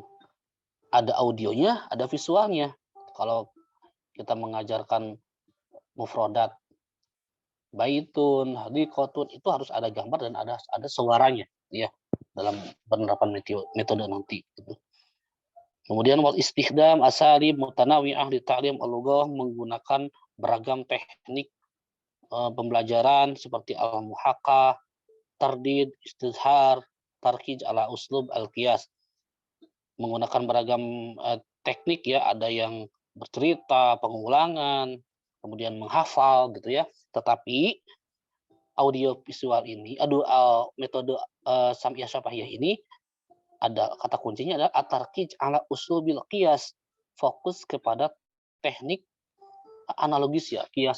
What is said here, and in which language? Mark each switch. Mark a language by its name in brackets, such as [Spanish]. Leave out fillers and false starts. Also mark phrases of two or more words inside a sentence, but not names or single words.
[Indonesian] Ada audionya, ada visualnya. Kalau kita mengajarkan mufrodat, [Arabic] بيتٌ، حديقةٌ, [Indonesian] itu harus ada gambar dan ada suaranya ya dalam penerapan metode nanti gitu. Kemudian [Arabic] والاستخدام أساليب متنوعة لتعليم اللغة, [Indonesian] menggunakan beragam teknik pembelajaran seperti [Arabic] المحاكاة، ترديد، استظهار، التركيز على أسلوب القياس. [Indonesian] Menggunakan beragam teknik ya, ada yang bercerita, pengulangan, kemudian menghafal gitu ya. Tetapi audio visual ini, metode [Arabic] سمعية شفهية [Indonesian] ini ada kata kuncinya adalah [Arabic] التركيز على أسلوب القياس, [Indonesian] fokus kepada teknik analogis ya.